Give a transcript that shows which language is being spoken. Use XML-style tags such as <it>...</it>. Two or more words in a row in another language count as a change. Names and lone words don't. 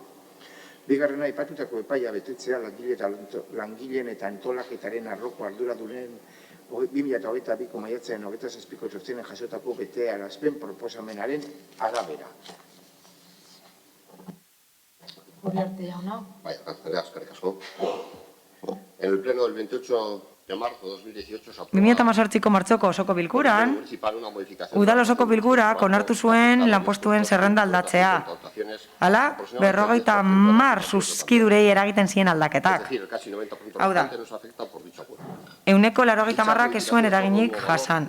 <eu>Bigarrena, aipatutako epaia betetzea langileen eta antolaketaren arloko arduradunen 2022ko maiatzaren 27ko txostenen jasotako betearazpen proposamenaren arabera. Uriarte jauna. Bai, eskerrik asko.</eu> <es>En el pleno del 28 de marzo de 2018 se aprobó</es> <eu>2018ko martxoko osoko bilkuran, udal osoko bilkurak onartu zuen lanpostuen zerrenda aldatzea. Hala, 50 zuzkidurei eragiten zien aldaketak. Hau da, 80%ak ez zuen eraginik jasan.</eu>